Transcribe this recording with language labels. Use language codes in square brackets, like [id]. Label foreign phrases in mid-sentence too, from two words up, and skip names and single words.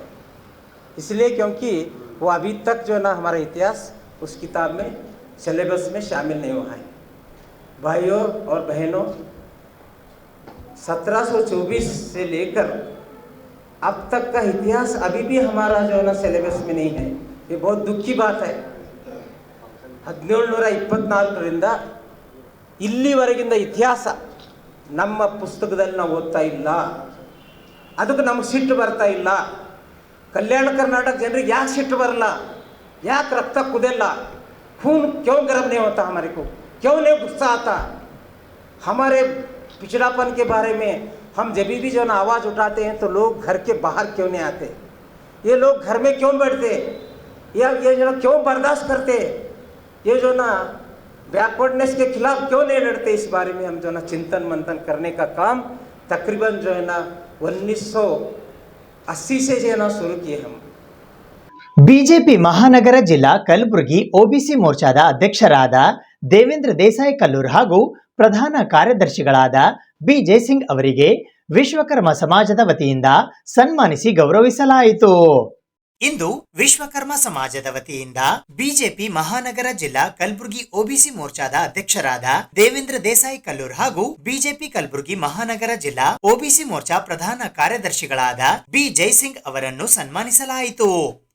[hi] इसलिए क्योंकि वो अभी तक जो है ना हमारा इतिहास उस किताब में, सिलेबस में शामिल नहीं हुआ है. भाइयों और बहनों, 1724 से लेकर अब तक का इतिहास अभी भी हमारा जो है ना सिलेबस में नहीं है. ये बहुत दुख की बात है. [kn] 1724ರಿಂದ ಇಲ್ಲಿವರೆಗಿಂದ ಇತಿಹಾಸ ನಮ್ಮ ಪುಸ್ತಕದಲ್ಲಿ ನಾವು ಓದ್ತಾ ಇಲ್ಲ. ಅದಕ್ಕೆ ನಮಗೆ ಸಿಟ್ಟು ಬರ್ತಾ ಇಲ್ಲ. ಕಲ್ಯಾಣ ಕರ್ನಾಟಕ ಜನರಿಗೆ ಯಾಕೆ ಸಿಟ್ಟು ಬರಲ್ಲ, ಯಾಕೆ ರಕ್ತ ಕುದಿಲ್ಲ, [hi] खून क्यों गर्म नहीं होता हमारे को, क्यों नहीं गुस्सा आता. हमारे पिछड़ापन के बारे में हम जब भी जो ना आवाज़ उठाते हैं तो लोग घर के बाहर क्यों नहीं आते, ये लोग घर में क्यों बैठते, या ये जो क्यों बर्दाश्त करते, ये जो ना बैकवर्डनेस के खिलाफ क्यों नहीं लड़ते. इस बारे में हम जो ना चिंतन मंथन करने का काम तकरीबन जो है ना 1980 से जो है ना शुरू किए हम. [kn] ಬಿಜೆಪಿ ಮಹಾನಗರ ಜಿಲ್ಲಾ ಕಲಬುರಗಿ ಒಬಿಸಿ ಮೋರ್ಚಾದ ಅಧ್ಯಕ್ಷರಾದ ದೇವೇಂದ್ರ ದೇಸಾಯಿ ಕಲ್ಲೂರ್ ಹಾಗೂ ಪ್ರಧಾನ ಕಾರ್ಯದರ್ಶಿಗಳಾದ ಬಿ ಜಯಸಿಂಗ್ ಅವರಿಗೆ ವಿಶ್ವಕರ್ಮ ಸಮಾಜದ ವತಿಯಿಂದ ಸನ್ಮಾನಿಸಿ ಗೌರವಿಸಲಾಯಿತು. ಇಂದು ವಿಶ್ವಕರ್ಮ ಸಮಾಜದ ವತಿಯಿಂದ ಬಿಜೆಪಿ ಮಹಾನಗರ ಜಿಲ್ಲಾ ಕಲಬುರಗಿ ಒಬಿಸಿ ಮೋರ್ಚಾದ ಅಧ್ಯಕ್ಷರಾದ ದೇವೇಂದ್ರ ದೇಸಾಯಿ ಕಲ್ಲೂರ್ ಹಾಗೂ ಬಿಜೆಪಿ ಕಲಬುರಗಿ ಮಹಾನಗರ ಜಿಲ್ಲಾ ಒಬಿಸಿ ಮೋರ್ಚಾ ಪ್ರಧಾನ ಕಾರ್ಯದರ್ಶಿಗಳಾದ ಬಿ ಜಯಸಿಂಗ್ ಅವರನ್ನು ಸನ್ಮಾನಿಸಲಾಯಿತು.